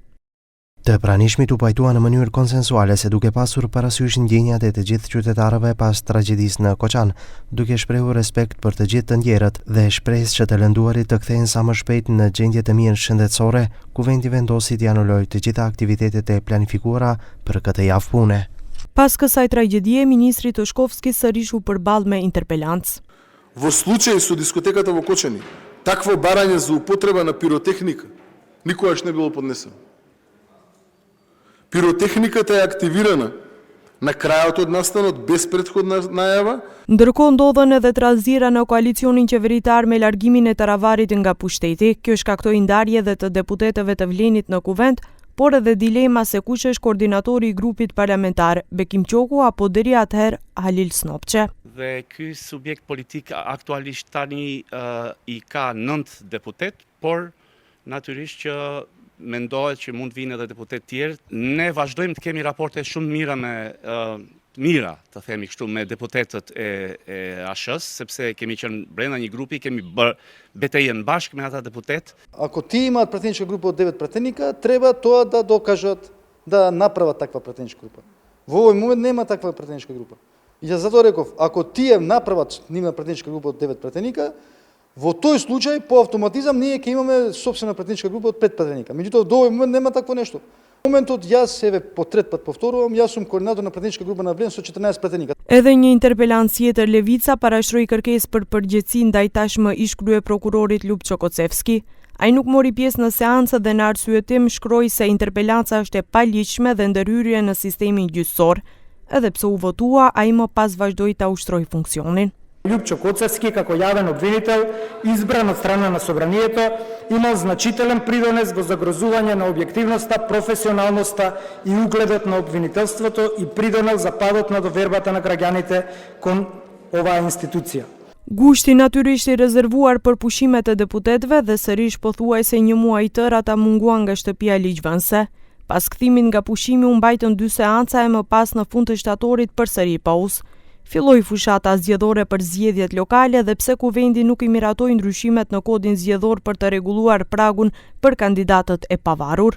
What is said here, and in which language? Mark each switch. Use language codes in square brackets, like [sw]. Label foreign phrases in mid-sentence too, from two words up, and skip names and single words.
[sq] Të pranishmit u pajtua në mënyrë konsensuale se duke pasur parasysh ndjenjat e të gjithë qytetarëve pas tragjedisë në Koçan, duke shprehur respekt për të gjithë të ndjerët dhe shpresë që të lënduarit të kthehen sa më shpejt në gjendje të mirë shëndetësore, kuvendi vendosi të anulojë të gjitha aktivitetet e planifikuara për këtë javë pune. Pas kësaj tragjedie, ministri Toshkovski sërish u përball me interpelancë. [mk] Во случај со дискотеката во Кочани, такво барање за употреба на пиротехника никогаш не било поднесено. Пиротехниката е активирана на крајот од настанот без претходна најава. [sq] Ndërkohë ndodhen edhe trazira në koalicionin qeveritar me largimin e Taravarit nga pushteti. Kjo shkaktoi ndarje dhe të deputetëve të Vlenit në kuvent, por edhe dilema se kush është koordinatori i grupit parlamentar, Bekim Qoku apo deri atëherë Halil Snopçe. Dhe ky subjekt politik aktualisht tani i ka 9 deputet, por natyrisht që mendohet që mund vinë edhe deputet tjerë. Ne vazhdojmë të kemi raporte shumë mira, të themi kështu, me deputetët e ASH-s, sepse kemi qenë brenda një grupi, kemi bërë betejën bashkë me ata депутет. [mk] Ако ти имаат пратеничка група од 9 пратеника, треба тоа да докажат да направат таква пратеничка група. Во овој момент нема таква пратеничка група. И затоа реков, ако тие направат нивна пратеничка група од 9 пратеника, во тој случај, по автоматизам, ние ќе имаме собствена пратеничка група од 5 пратеника. Меѓутоа, до овој момент нема такво нешто. Во моментот, јас, по трет пат повторувам, јас сум координатор на пратеничка група на Vlen со 14 пратеника. [sq] Edhe një interpelancë tjetër, Levica parashtroi kërkesë për përgjegjësi ndaj tashmë ish kryeprokurorit Lupço Kocevski. Ai nuk mori pjesë në seancë dhe në arsyetim shkroi se interpelanca është e paligjshme dhe ndërhyrje në sistemin gjyqësor. Edhe pse u votua, ai më pas vazhdoi ta ushtroi funksionin. [mk] Лјупчо Коцевски, како јавен обвинител, избран од страна на Собранието, имал значителен придонес во загрозување на објективноста, професионалноста и угледот на обвинителството и придонел за падот на довербата на граѓаните кон оваа институција. [sq] Gushti natyrisht i rezervuar për pushimet e deputetëve dhe sërish pothuajse një muaj tërë ata munguan nga shtëpia ligjvënëse. Pas kthimit nga pushimi u mbajtën 2 seanca e më pas në fund të shtatorit përsëri pauzë. Filloi fushata zgjedhore për zgjedhjet lokale dhe pse kuvendi nuk i miratoi ndryshimet në kodin zgjedhor për të rregulluar pragun për kandidatët e pavarur.